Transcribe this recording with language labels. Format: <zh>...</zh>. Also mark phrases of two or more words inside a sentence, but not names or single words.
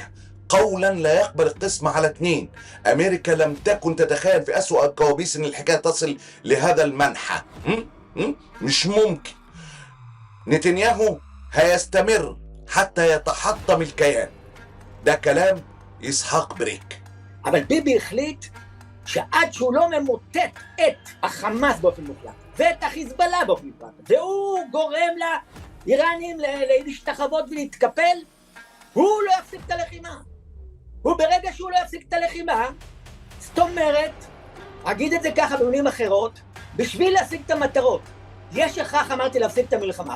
<ar>قولا لا يقبل القسم على اتنين. امريكا لم تكن تتخيل في اسوأ الكوابيس ان الحكاية تصل لهذا المنحى. مش ممكن. نتنياهو هيستمر حتى يتحطم الكيان. ده كلام إسحاق بريك.</ar> <he>אבל ביבי החליט שעד שהוא לא ממוטט את החמאס באופן מוחלט ואת החיזבאללה באופן מוחלט, והוא גורם לאיראנים להשתחוות ולהתקפל, הוא לא יפסיק את הלחימה. וברגע שהוא לא יפסיק את הלחימה, זאת אומרת, אגיד את זה ככה במילים אחרות, בשביל להשיג את המטרות יש הכרח, אמרתי, להפסיק את המלחמה.</he>